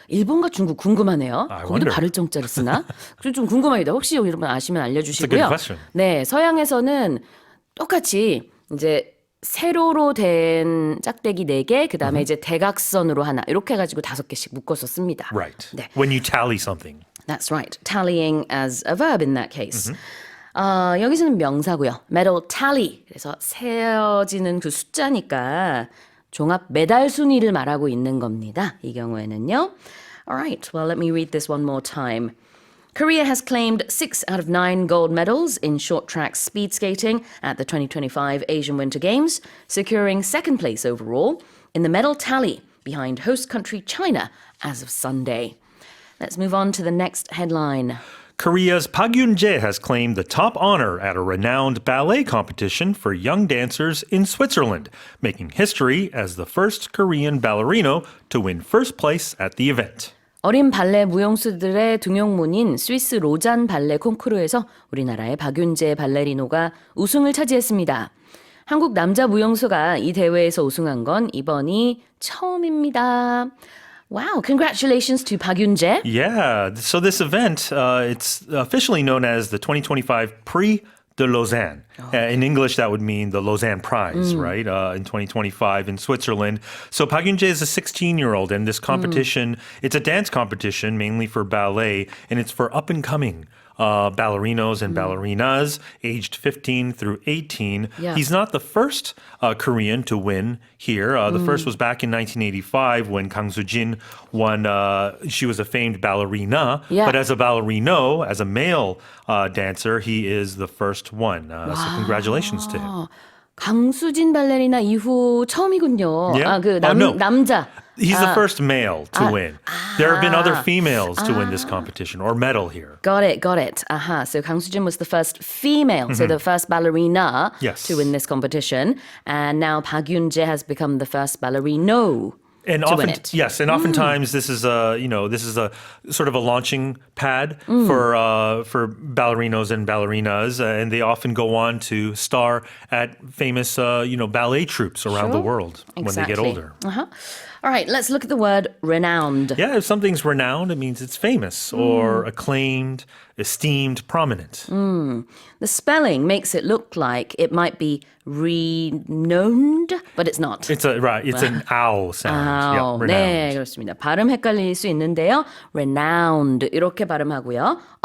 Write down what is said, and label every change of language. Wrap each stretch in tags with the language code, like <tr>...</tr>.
<ko>일본과 중국 궁금하네요.</ko> <en>I</en> <ko>거기도</ko> <en>wonder.</en> <ko>발을 정자를 쓰나? 그래서 좀 궁금합니다. 혹시 여러분 아시면</ko> <en>It's a good</en> <ko>알려주시고요.</ko> <en>question.</en> <ko>네, 서양에서는 똑같이 이제 세로로 된 짝대기 4개, 그 다음에 이제 대각선으로 하나 이렇게 해가지고 5개씩 묶어서 씁니다.</ko> <en>Right. 네. When you tally something. That's right. Tallying as a verb in that case.</en> <ko>여기서는 명사고요. medal tally. 그래서 세어지는 그 숫자니까 종합 메달 순위를 말하고 있는 겁니다. 이 경우에는요.</ko> <en>Alright, well, let me read this one more time. Korea has claimed 6 out of 9 gold medals in short track speed skating at the 2025 Asian Winter Games, securing second place overall in the medal tally behind host country China as of Sunday. Let's move on to the next headline. Korea's Park Yoon-jae has claimed the top honor at a renowned ballet competition for young dancers in Switzerland, making history as the first Korean ballerino to win first place at the event.</en> <ko>어린 발레 무용수들의 등용문인 스위스 로잔 발레 콩쿠르에서 우리나라의 박윤재 발레리노가 우승을 차지했습니다. 한국 남자 무용수가 이 대회에서 우승한 건 이번이 처음입니다.</ko> <en>Wow, congratulations to Park Yun-jae. Yeah, so this event, it's officially known as the 2025 Prix de Lausanne. In English, that would mean the Lausanne Prize, right? In 2025 in Switzerland. So Park Yun-jae is a 16-year-old, and this competition, it's a dance competition mainly for ballet, and it's for up-and-coming ballerinos and ballerinas aged 15 through 18. Yeah. He's not the first Korean to win here. The first was back in 1985 when Kang Soo-jin won. She was a famed ballerina, Yeah. but as a ballerino, as a male dancer, he is the first one. So congratulations to him.</en> <ko>강수진 발레리나 이후 처음이군요.</ko> <en>Yeah?</en> <ko>아, 그</ko> <en>No.</en> <ko>남자.</ko> <en>He's the first male to win. There have been other females to win this competition or medal here. Got it, got it. Aha. So Kang Soo-jin was the first female, so the first ballerina Yes. to win this competition. And now Park Yun-jae has become the first ballerino. And to often, win it. yes, and oftentimes this is a sort of a launching pad for ballerinos and ballerinas, and they often go on to star at famous ballet troupes around the Sure. world when they get Exactly. older. All right, let's look at the word renowned. Yeah, if something's renowned, it means it's famous or acclaimed, esteemed, prominent. The spelling makes it look like it might be renowned, but it's not. It's an ow sound. 아우, Yeah,</en> <ko>네,</ko> <en>renowned.</en> <ko>그렇습니다. 발음 헷갈릴 수 있는데요. renowned 이렇게 발음하고요.</ko>